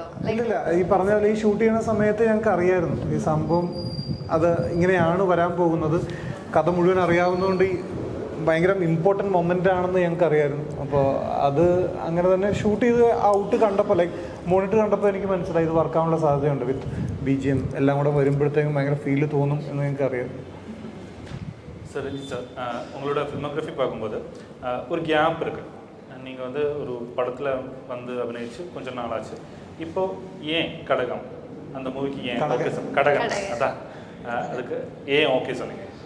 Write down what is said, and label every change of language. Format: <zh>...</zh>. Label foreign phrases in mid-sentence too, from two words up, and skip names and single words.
<ml>ഇല്ല, ഈ പറഞ്ഞ പോലെ ഈ ഷൂട്ട് ചെയ്യുന്ന സമയത്ത് ഞങ്ങൾക്ക് അറിയായിരുന്നു ഈ സംഭവം അത് ഇങ്ങനെയാണ് വരാൻ പോകുന്നത്. കഥ മുഴുവൻ അറിയാവുന്നതുകൊണ്ട് ഭയങ്കര</ml> <en>important moment</en> <ml>ആണെന്ന് ഞങ്ങൾക്ക് അറിയായിരുന്നു. അപ്പോൾ അത് അങ്ങനെ തന്നെ ഷൂട്ട് ചെയ്ത് ഔട്ട് കണ്ടപ്പോൾ,</ml> <en>like monitor</en> <ml>കണ്ടപ്പോൾ എനിക്ക് മനസ്സിലായി ഇത് വർക്കാവാനുള്ള സാധ്യതയുണ്ട്.</ml> <en>with BGM</en> <ml>എല്ലാം കൂടെ വരുമ്പോഴത്തേക്കും ഭയങ്കര ഫീല് തോന്നും എന്ന് ഞങ്ങൾക്ക് അറിയാം.</ml> <ta>சரி சார், உங்களோட ஃபில்மோகிராஃபி பார்க்கும்போது ஒரு கேப் இருக்குது. நீங்கள் வந்து ஒரு படத்தில் வந்து அபிநயிச்சு கொஞ்சம் நாள் ஆச்சு. இப்போது ஏன் கடகம் அந்த மூவிக்கு ஏன் ஓகே சொன்னீங்க? கடகம் அதான், அதுக்கு ஏன் ஓகே சொன்னீங்க?</ta>